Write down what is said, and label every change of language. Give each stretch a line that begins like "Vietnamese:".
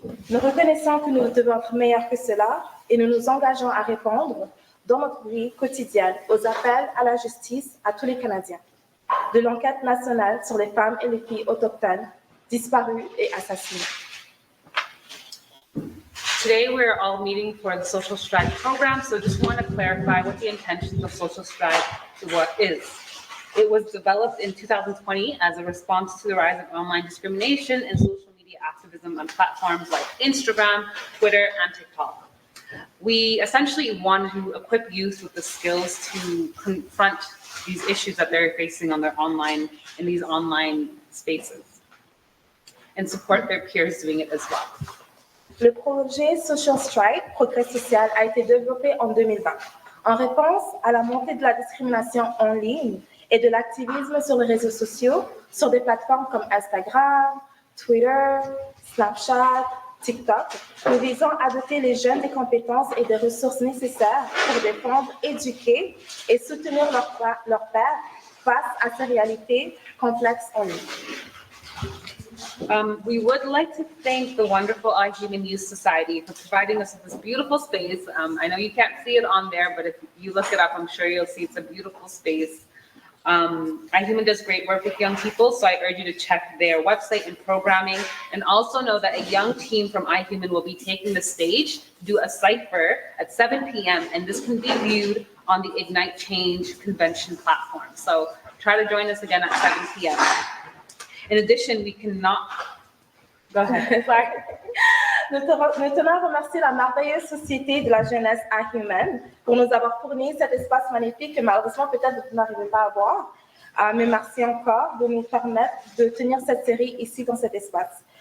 French: Nous reconnaissons que nous devons être meilleurs que cela et nous nous engageons à répondre dans notre vie quotidienne aux appels à la justice à tous les Canadiens, de l'enquête nationale sur les femmes et les filles autochtones disparues et assassinées.
English: Today we're all meeting for the Social Stride program, so just want to clarify what the intention of Social Stride is. It was developed in 2020 as a response to the rise of online discrimination and social media activism on platforms like Instagram, Twitter, and TikTok. We essentially want to equip youth with the skills to confront these issues that they're facing in these online spaces, and support their peers doing it as well.
French: Le projet Social Stride, Progrès social, a été développé en 2020 en réponse à la montée de la discrimination en ligne et de l'activisme sur les réseaux sociaux, sur des plateformes comme Instagram, Twitter, Snapchat, TikTok. Nous visons à doter les jeunes des compétences et des ressources nécessaires pour défendre, éduquer et soutenir leurs pairs face à ces réalités complexes en ligne.
English: We would like to thank the wonderful iHuman Youth Society for providing us with this beautiful space. I know you can't see it on there, but if you look it up, I'm sure you'll see it's a beautiful space. iHuman does great work with young people, so I urge you to check their website and programming, and also know that a young team from iHuman will be taking the stage to do a cipher at 7 p.m., and this can be viewed on the Ignite Change convention platform. So try to join us again at 7 p.m. In addition, we cannot... Go ahead. Sorry.
French: Nous tenons à remercier la merveilleuse société de la jeunesse iHuman pour nous avoir fourni cet espace magnifique que malheureusement peut-être vous n'arrivez pas à voir. Mais merci encore de nous permettre de tenir cette série ici dans cet espace.